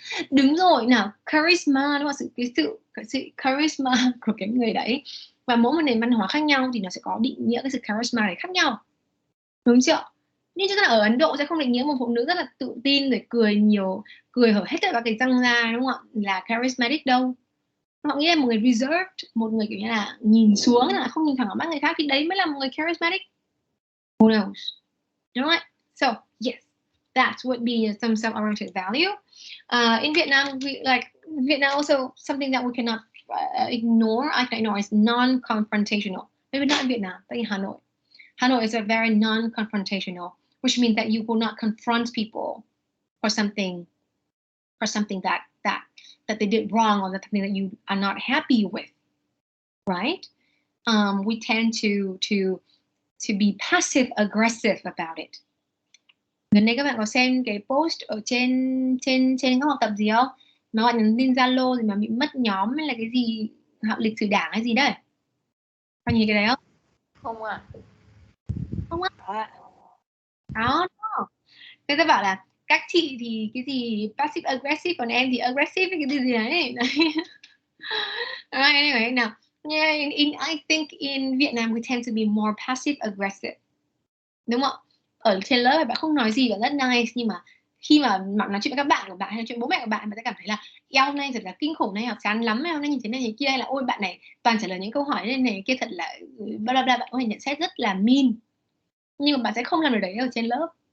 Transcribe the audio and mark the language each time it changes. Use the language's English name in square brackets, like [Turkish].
[Vietnamese] Đúng rồi, nào, charisma đúng không? Sự charisma của cái người đấy, và mỗi một nền văn hóa khác nhau thì nó sẽ có định nghĩa cái sự charisma này khác nhau, đúng chưa? Nhưng chúng ta ở Ấn Độ sẽ không định nghĩa một phụ nữ rất là tự tin rồi cười hở hết tất cả cái răng ra, đúng không ạ, là charismatic đâu. Họ nghĩ là một người reserved, một người kiểu như là nhìn xuống, là không nhìn thẳng vào mắt người khác, thì đấy mới là một người charismatic. [English] Who knows? [Vietnamese] Đúng không? [English] So yes, that would be some self-oriented value. In Vietnam, Vietnam also something that we cannot ignore. I can ignore is non-confrontational. Maybe not in Vietnam, but in Hanoi. Hanoi is a very non-confrontational, which means that you will not confront people for something that they did wrong, or something that you are not happy with, right? We tend to be passive aggressive about it. [Vietnamese] Gần đây các bạn có xem cái post ở trên các học tập gì không? Mà bạn nhắn tin Zalo thì mà bị mất nhóm hay là cái gì, học lịch sử đảng hay gì đấy? Bạn nhìn cái đấy không? Không ạ. Không ạ. Đó. Thế tôi bảo là các chị thì cái gì passive aggressive, còn em thì aggressive cái gì đấy. [English] Anyway, now, yeah, I think in Vietnam we tend to be more passive aggressive, [Vietnamese] đúng không? Ở trên lớp bạn không nói gì là rất nice, nhưng mà khi mà nói chuyện với các bạn của bạn hay nói chuyện bố mẹ của bạn sẽ cảm thấy là eo hôm nay thật là kinh khủng, này học chán lắm, hôm nay nhìn thế này thế kia, hay là ôi bạn này toàn trả lời những câu hỏi này kia thật là bla bla bla, bạn có thể nhận xét rất là mean, nhưng mà bạn sẽ không làm được đấy ở trên lớp.